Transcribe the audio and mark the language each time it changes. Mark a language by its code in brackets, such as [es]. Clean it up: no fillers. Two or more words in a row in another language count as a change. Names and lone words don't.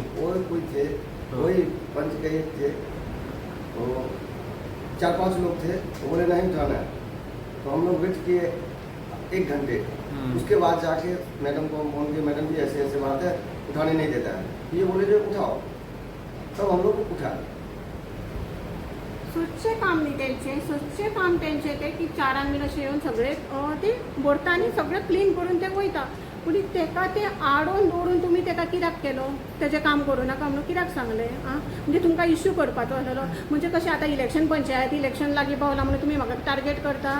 [hi] और कोई थे, वही पंच के एक थे, तो 4-5 लोग थे. वो बोले नहीं उठाना है. तो हम लोग वेट किए 1 घंटे. उसके बाद जाके मैडम को फोन किए, मैडम जी ऐसे ऐसे बात है, उठाने नहीं देता है. ये बोले जो उठाओ, तब हम लोग उठा. [kok] स्वच्छ काम न्ही तेंचें, स्वच्छ काम तेंचें तें की 4 बीन अशें येवन सगळे ते भरता आनी सगळें क्लीन करून ते वयता. पूण तेका ते आडोवन दवरून तुमी तेका कित्याक केलो, तेजें काम करूं नाका म्हणून कित्याक सांगलें. म्हणजे तुमकां इश्यू करपाचो आसलेलो. म्हणजे कशें आतां इलेक्शन पंचायत इलेक्शन लागीं पावलां म्हणून तुमी म्हाका टार्गेट करता.